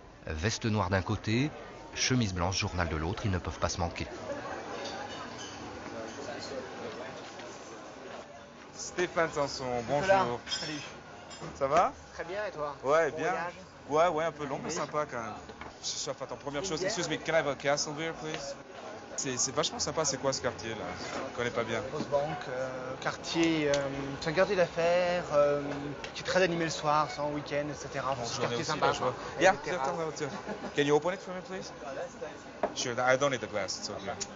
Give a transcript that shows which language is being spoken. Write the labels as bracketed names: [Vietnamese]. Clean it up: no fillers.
[French] Veste noire d'un côté, chemise blanche, journal de l'autre, ils ne peuvent pas se manquer. Stéphane Sanson, bonjour. Nicolas, salut. Ça va? Très bien, et toi? Ouais, Bon bien. voyage. Ouais, un peu long, mais sympa quand même. Attends, première chose, [English] excuse me, can I have a castle beer, please? [French] C'est vachement sympa, c'est quoi ce quartier là? Je connais pas bien. Rosebank, quartier, c'est un quartier d'affaires qui est très animé le soir, sans week-end, etc. C'est un quartier sympa. [English] Yeah, can you open it for me, please? Sure, I don't need the glass, it's okay.